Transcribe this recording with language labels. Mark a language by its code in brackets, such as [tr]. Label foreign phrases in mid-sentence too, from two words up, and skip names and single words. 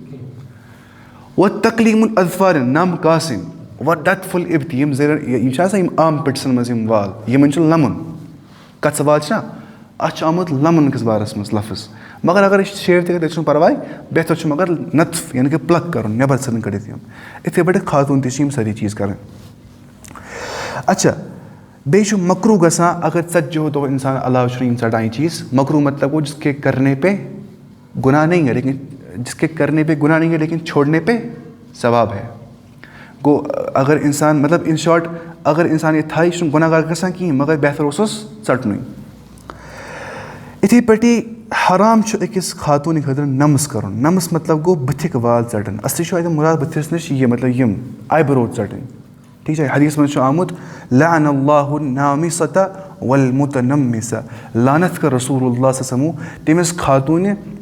[ar] وتقلیٖم الاظفارِ [ks] نَم کاسٕنۍ وڈتفُل اِبتہِ یِم یِم چھِ آسان یِم آم پِٹسَن منٛز یِم وال یِمَن چھُ لَمُن کَژٕ وال چھِنہ اَتھ چھُ آمُت لَمُن کِس بارَس منٛز لفظ مگر اگر أسۍ شیو تہِ کَرِ تیٚلہِ چھُنہٕ پَرواے بہتر چھُ مگر نَطف یعنی کہِ پٕلک کَرُن نٮ۪بر ژھٕنُن کٔڑِتھ یِم یِتھَے پٲٹھۍ خاتوٗن تہِ چھِ یِم سٲری چیٖز کَرٕنۍ اچھا بیٚیہِ چھُ مکروٗ گژھان اگر ژَتجِہو دۄہو اِنسان علاوٕ چھُنہٕ یِم ژَٹان یہِ چیٖز مکروٗ مطلب گوٚو [ur] جِس کے کَرنے پے گُناہ نہیں ہے لیکِن جِس کے کَرنے پے گُناہ نہیں ہے لیکِن چھوڑنے پے ثواب ہے [ks] گوٚو اگر اِنسان مطلب [en] in short [ks] اگر اِنسان یہِ تھایہِ یہِ چھُنہٕ گۄناہ گار گژھان کِہیٖنۍ مگر بہتر اوسُس ژَٹنُے یِتھَے پٲٹھی حرام چھُ أکِس خاتوٗنہِ خٲطرٕ نَمٕز کَرُن نَمٕز مطلب گوٚو بٕتھِکۍ وال ژَٹٕنۍ اَصلی چھُ اَتہِ مُراد بٕتھِس نِش یہِ مطلب یِم آی برو ژَٹٕنۍ ٹھیٖک چھا حدیٖثَس منٛز چھُ آمُت [ar] لعن اللہُ النامِصَةَ والمُتنمِصَ [ks] لعنت کٔر [ar] رسوٗلُ اللّٰہ صَلَّى [ks] تٔمِس خاتوٗنہِ